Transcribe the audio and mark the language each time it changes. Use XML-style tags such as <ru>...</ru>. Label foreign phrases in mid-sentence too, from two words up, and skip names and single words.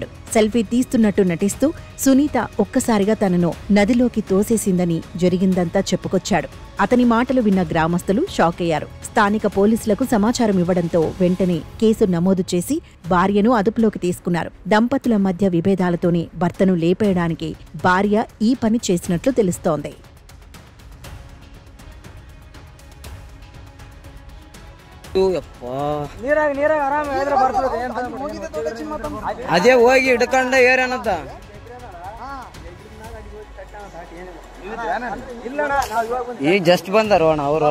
<te>సెల్ఫీ తీస్తున్నట్టు నటిస్తూ సునీత ఒక్కసారిగా తనను నదిలోకి తోసేసిందని జరిగిందంతా చెప్పుకొచ్చాడు. అతని మాటలు విన్న గ్రామస్తులు షాకయ్యారు. స్థానిక పోలీసులకు సమాచారం ఇవ్వడంతో వెంటనే కేసు నమోదు చేసి భార్యను అదుపులోకి తీసుకున్నారు. దంపతుల మధ్య విభేదాలతోనే భర్తను లేపేయడానికి భార్య ఈ పని చేసినట్లు తెలుస్తోంది.</te> <kn>ಅದೇ ಹೋಗಿ ಹಿಡ್ಕೊಂಡ ಏರೇನಂತ ಈಗ ಜಸ್ಟ್ ಬಂದಾರ ಅಣ್ಣ ಅವರು.</kn>